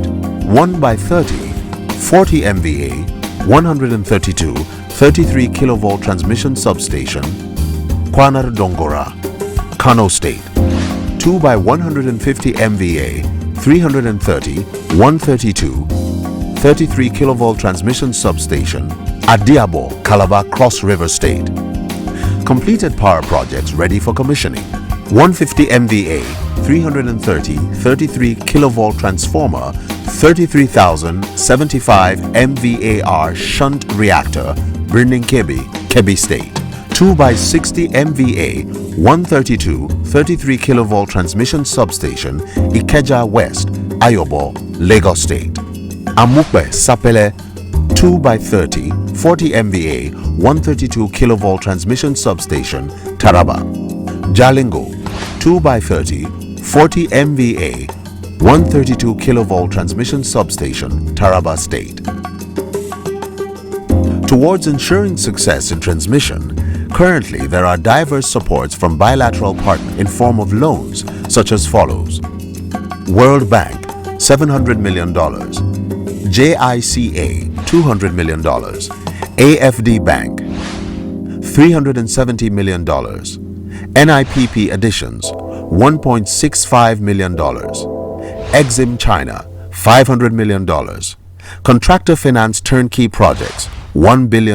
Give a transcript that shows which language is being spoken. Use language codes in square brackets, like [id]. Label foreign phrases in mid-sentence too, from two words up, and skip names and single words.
[en] 1x30 40 MVA 132 33 kilovolt transmission substation, Kwanar Dongora, Kano State. 2x150 MVA 330 132 33 kilovolt transmission substation, Adiabo, Calabar Cross River State. Completed power projects ready for commissioning: 150 MVA 330 33 kilovolt transformer, 33,075 MVAR shunt reactor, Birnin Kebbi, Kebbi State. 2x60 MVA 132 33 kilovolt transmission substation, Ikeja West, Ayobo, Lagos State. Amukpe Sapele 2x30 40 MVA 132 kilovolt transmission substation, Taraba. Jalingo 2x30 40 MVA 132 kilovolt transmission substation, Taraba State. Towards ensuring success in transmission, currently there are diverse supports from bilateral partners in form of loans such as follows: World Bank $700 million, JICA $200 million, AFD Bank $370 million, NIPP additions $1.65 million, Exim China $500 million, contractor finance turnkey projects $1 billion.